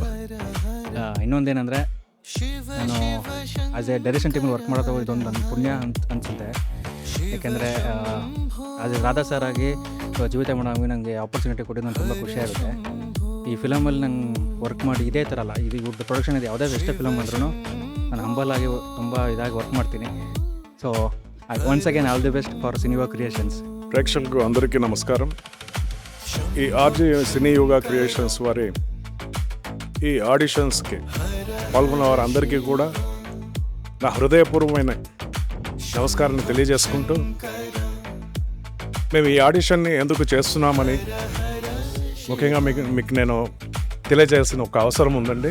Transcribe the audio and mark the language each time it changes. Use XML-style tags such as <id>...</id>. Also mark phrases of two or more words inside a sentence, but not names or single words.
<kn>ಇನ್ನೊಂದೇನೆಂದರೆ, ನಾನು</kn> <en>as a direction</en> <kn>ಟೀಮಲ್ಲಿ ವರ್ಕ್ ಮಾಡೋದು ಇದೊಂದು ನನ್ನ ಪುಣ್ಯ ಅಂತ ಅನಿಸುತ್ತೆ. ಯಾಕೆಂದರೆ</kn> <en>as a</en> <kn>ರಾಧಾ ಸರ್ ಆಗಿ ಜೀವಿತ ಮೇಡಮ್ಗೆ ನನಗೆ ಆಪರ್ಚುನಿಟಿ ಕೊಟ್ಟಿದ್ದು ನಂಗೆ ತುಂಬ ಖುಷಿಯಾಗುತ್ತೆ. ಈ ಫಿಲಮಲ್ಲಿ ನಂಗೆ ವರ್ಕ್ ಮಾಡಿ ಇದೇ ಥರ ಅಲ್ಲ, ಇದು ಇವ್ರದ್ದು ಪ್ರೊಡಕ್ಷನ್ ಇದೆ, ಯಾವುದೇ ಎಷ್ಟೇ ಫಿಲಮ್ ಅಂದ್ರೂ ನಾನು ಹಂಬಲ್ ಆಗಿ ತುಂಬ ಇದಾಗಿ ವರ್ಕ್ ಮಾಡ್ತೀನಿ.</kn> <en>so once again all the best for Siniyuga Creations.</en> <te>ప్రేక్షకులకు అందరికీ నమస్కారం. ఈ RJ సినియుగ క్రియేషన్స్ వారి ఈ ఆడిషన్స్కి పాల్గొన్న వారందరికీ కూడా నా హృదయపూర్వమైన నమస్కారాన్ని తెలియజేసుకుంటూ, మేము ఈ ఆడిషన్ని ఎందుకు చేస్తున్నామని ముఖ్యంగా మీకు నేను తెలియజేయాల్సిన ఒక అవసరం ఉందండి.</te>